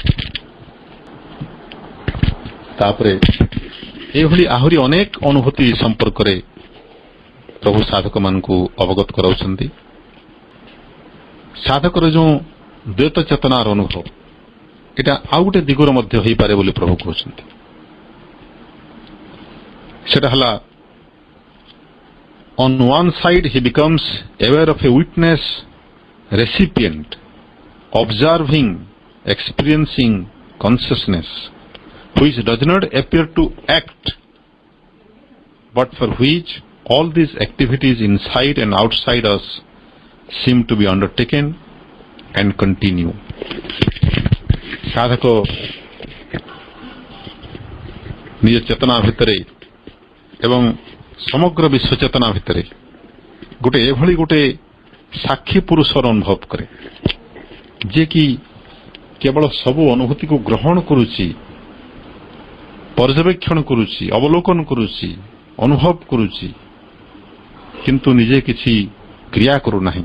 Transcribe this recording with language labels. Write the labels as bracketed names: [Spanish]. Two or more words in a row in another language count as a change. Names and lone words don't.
[Odia] ତାପରେ ଏଭଳି ଆହୁରି ଅନେକ ଅନୁଭୂତି ସମ୍ପର୍କରେ ପ୍ରଭୁ ସାଧକମାନଙ୍କୁ ଅବଗତ କରାଉଛନ୍ତି। ସାଧକର ଯେଉଁ ଦ୍ୱୈତ ଚେତନାର ଅନୁଭବ, ଏଇଟା ଆଉ ଗୋଟେ ଦିଗର ମଧ୍ୟ ହୋଇପାରେ ବୋଲି ପ୍ରଭୁ କହୁଛନ୍ତି। ସେଟା ହେଲା, [English] on one side he becomes aware of a witness recipient observing experiencing consciousness which does not appear to act but for which all these activities inside and outside us seem to be undertaken and continue. [Odia] ସାଧକ ନିଜ ଚେତନା ଭିତରେ ଏବଂ ସମଗ୍ର ବିଶ୍ୱ ଚେତନା ଭିତରେ ଗୋଟେ ଏଭଳି ଗୋଟେ ସାକ୍ଷୀ ପୁରୁଷର ଅନୁଭବ କରେ, ଯିଏକି କେବଳ ସବୁ ଅନୁଭୂତିକୁ ଗ୍ରହଣ କରୁଛି, ପର୍ଯ୍ୟବେକ୍ଷଣ କରୁଛି, ଅବଲୋକନ କରୁଛି, ଅନୁଭବ କରୁଛି, କିନ୍ତୁ ନିଜେ କିଛି କ୍ରିୟା କରୁନାହିଁ।